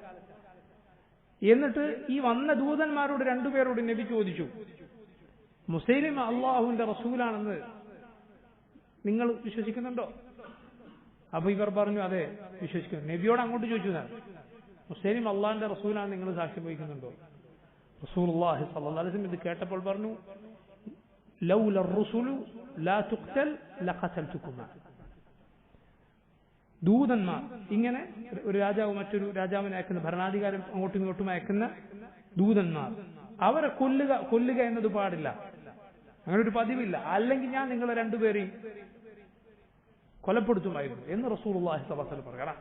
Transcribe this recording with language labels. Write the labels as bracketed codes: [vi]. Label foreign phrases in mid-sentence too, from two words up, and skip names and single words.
[ml] എന്നിട്ട് ഈ വന്ന ദൂതന്മാരോട് രണ്ടുപേരോട് നബി ചോദിച്ചു, മുസൈലിമ അള്ളാഹുവിന്റെ റസൂലാണെന്ന് നിങ്ങൾ വിശ്വസിക്കുന്നുണ്ടോ? അപ്പൊ ഇവർ പറഞ്ഞു അതെ വിശ്വസിക്കുന്നു. നബിയോട് അങ്ങോട്ട് ചോദിച്ചു, മുസൈലിമ അള്ളാഹിന്റെ റസൂലാണെന്ന് നിങ്ങൾ സാക്ഷ്യം വഹിക്കുന്നുണ്ടോ? റസൂലുള്ളാഹി [ar] صلى الله عليه وسلم [ml] ഇത് കേട്ടപ്പോൾ പറഞ്ഞു, [ar] لولا الرسل لا تقتل لقتلتكما. [ml] ദൂതന്മാർ, ഇങ്ങനെ ഒരു രാജാവ് മറ്റൊരു രാജാവിനെ അയക്കുന്ന, ഭരണാധികാരം അങ്ങോട്ടും ഇങ്ങോട്ടും അയക്കുന്ന ദൂതന്മാർ, അവരെ കൊല്ലുക എന്നത് പാടില്ല, അങ്ങനെ ഒരു പതിവില്ല. അല്ലെങ്കിൽ ഞാൻ നിങ്ങളെ രണ്ടുപേരെയും കൊലപ്പെടുത്തുമായിരുന്നു എന്ന് റസൂലുള്ളാഹി [ar] صلى الله عليه وسلم [ml] പറഞ്ഞു.